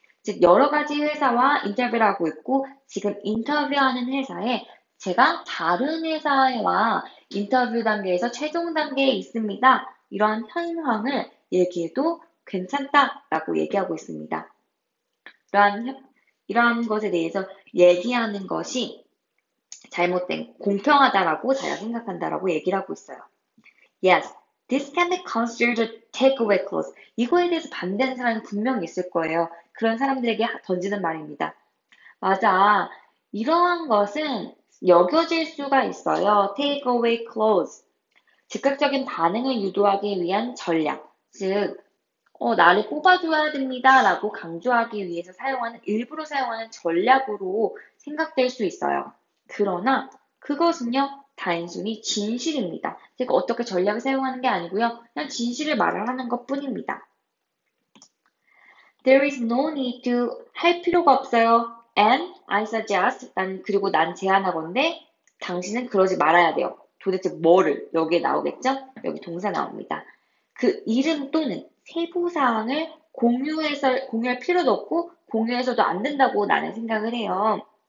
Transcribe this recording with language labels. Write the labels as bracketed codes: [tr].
[ko] 즉, 여러 가지 회사와 인터뷰를 하고 있고, 지금 인터뷰하는 회사에 제가 다른 회사와 인터뷰 단계에서 최종 단계에 있습니다. 이러한 현황을 얘기해도 괜찮다라고 얘기하고 있습니다. 이러한 것에 대해서 얘기하는 것이 잘못된, 공평하다라고 자기가 생각한다라고 얘기를 하고 있어요. [en] Yes, this can be considered a takeaway clause. [ko] 이거에 대해서 반대하는 사람이 분명히 있을 거예요. 그런 사람들에게 던지는 말입니다. 맞아. 이러한 것은 여겨질 수가 있어요. [en] takeaway clause. [ko] 즉각적인 반응을 유도하기 위한 전략. 즉, 나를 뽑아줘야 됩니다. 라고 강조하기 위해서 일부러 사용하는 전략으로 생각될 수 있어요. 그러나 그것은요, 단순히 진실입니다. 즉, 어떻게 전략을 사용하는 게 아니고요. 그냥 진실을 말을 하는 것 뿐입니다. [en] There is no need to [ko] 할 필요가 없어요. [en] And I suggest, [ko] 그리고 난 제안하건대 당신은 그러지 말아야 돼요. 도대체 뭐를? 여기에 나오겠죠? 여기 동사 나옵니다. 그 이름 또는 세부사항을 공유할 필요도 없고 공유해서도 안 된다고 나는 생각을 해요.